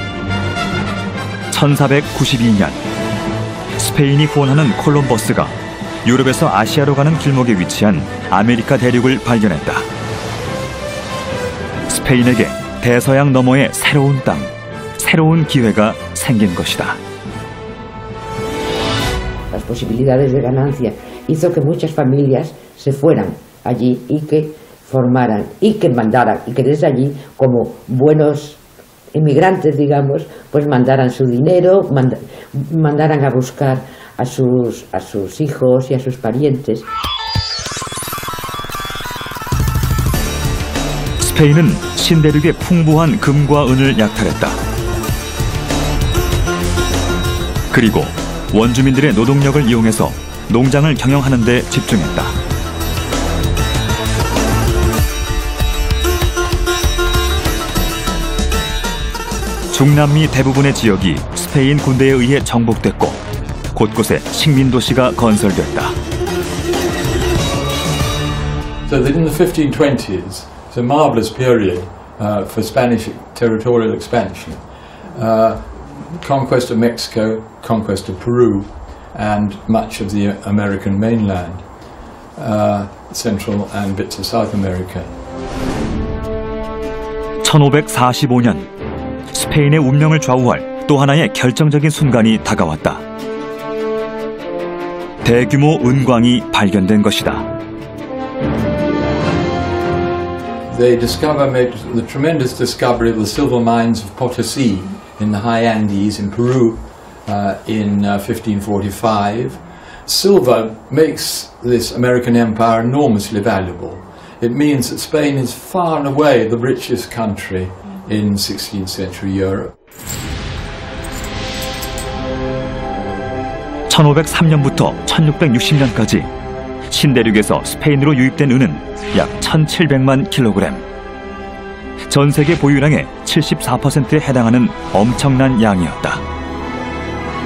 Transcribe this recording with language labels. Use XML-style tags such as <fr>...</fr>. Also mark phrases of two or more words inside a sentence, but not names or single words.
<ko>1492년 스페인이 후원하는 콜럼버스가 유럽에서 아시아로 가는 길목에 위치한 아메리카 대륙을 발견했다. 스페인에게 대서양 너머의 새로운 땅, 새로운 기회가 생긴 것이다.</ko> <es>Las posibilidades de ganancia hizo que muchas familias se fueran allí y que formaran y que mandaran y que desde allí como buenos inmigrantes, digamos, pues mandaran su dinero, mandaran a buscar a sus hijos y a sus parientes.</es> <ko>스페인은 신대륙의 풍부한 금과 은을 약탈했다. 그리고 원주민들의 노동력을 이용해서 농장을 경영하는 데 집중했다. 중남미 대부분의 지역이 스페인 군대에 의해 정복됐고 곳곳에 식민도시가 건설됐다.</ko> <en>So that in the 1520s, it's a marvelous period for Spanish territorial expansion. Conquest of Mexico, conquest of Peru, and much of the American mainland, Central and bits of South America.</en> <ko>1545년 스페인의 운명을 좌우할 또 하나의 결정적인 순간이 다가왔다. 대규모 은광이 발견된 것이다.</ko> <en>They made the tremendous discovery of the silver mines of Potosí in the high Andes in Peru in 1545. Silver makes this American empire enormously valuable. It means that Spain is far and away the richest country in 16th century Europe.</en> <ko>1503년부터 1660년까지 신대륙에서 스페인으로 유입된 은은 약 1700만 킬로그램. 전 세계 보유량의 74%에 해당하는 엄청난 양이었다.</ko>